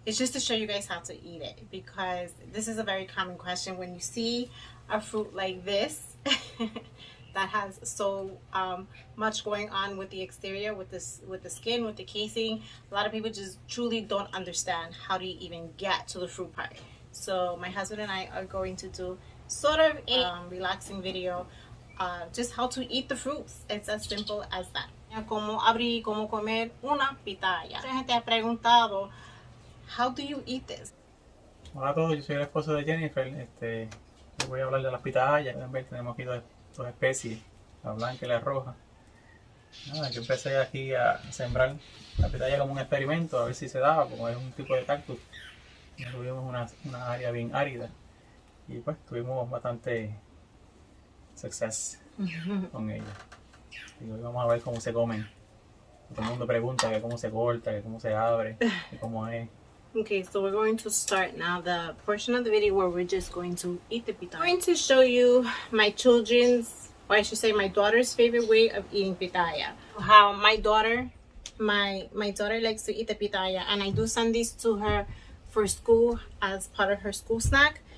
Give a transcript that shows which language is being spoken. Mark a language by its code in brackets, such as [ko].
[en] It's just to show you guys how to eat it, because this is a very common question when you see a fruit like this that has so much going on with the exterior, with the skin, with the casing. A lot of people just truly don't understand how to even get to the fruit part. So my husband and I are going to do sort of a relaxing video, just how to eat the fruits. It's as simple as that. [es] Cómo abrir, cómo comer una pitaya. Mucha gente ha preguntado, [en] how do you eat this? [es] Hola a todos, yo soy el esposo de Jennifer. Les voy a hablar de las pitahayas. Pueden ver, tenemos aquí dos especies, la blanca y la roja. Nada, yo empecé aquí a sembrar la pitaya como un experimento, a ver si se daba, como es un tipo de cactus. Tuvimos una área bien árida y pues tuvimos bastante success con ella. Y hoy vamos a ver cómo se comen. Todo el mundo pregunta que cómo se corta, que cómo se abre, que cómo es. [en] Okay, so we're going to start now the portion of the video where we're just going to eat the pitaya. I'm going to show you my children's, or I should say my daughter's favorite way of eating pitaya. How my daughter likes to eat the pitaya, and I do send these to her for school as part of her school snack.